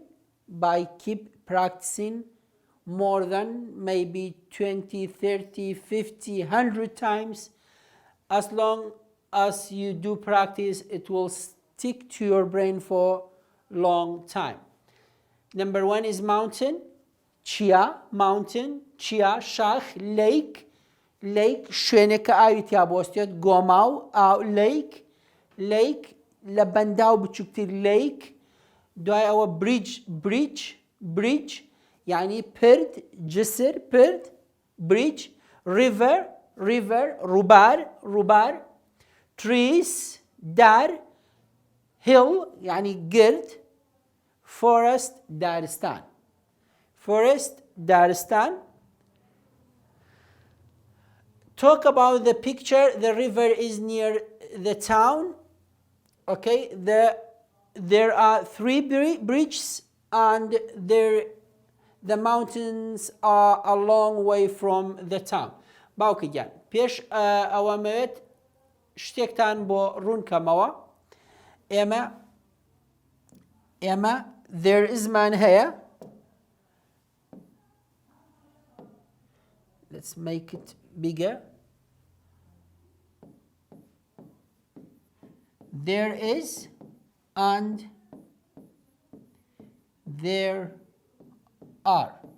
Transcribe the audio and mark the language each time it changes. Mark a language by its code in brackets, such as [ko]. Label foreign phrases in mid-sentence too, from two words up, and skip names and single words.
[en] By keep practicing more than maybe 20, 30, 50, 100 times. As long as you do practice, it will stick to your brain for a long time. Number 1 is mountain, chia, mountain, chia, shach, lake, lake, [ckb] شوێنێکە ئاوی تیا بۆستێت گۆماو [en] lake, lake, [ckb] لە بەنداو بچووکتر lake, دوای ئەوە [en] bridge, bridge, bridge, [ckb] يعني پرد, جسر, [en] پرد, bridge, river, river, [ckb] ڕووبار, ڕووبار, trees, دار, hill, يعني گرد, forest, دارستان, forest, دارستان. [en] Talk about the picture. The river is near the town. Okay, there are 3 bridges and the mountains are a long way from the town. [ckb] باوکی گیان پێش ئەوەمەوێت شتێکتان بۆ ڕوونکەمەوە. ئێمە [en] there is [ckb] مان هەیە. [en] Let's make it bigger. There is and there are.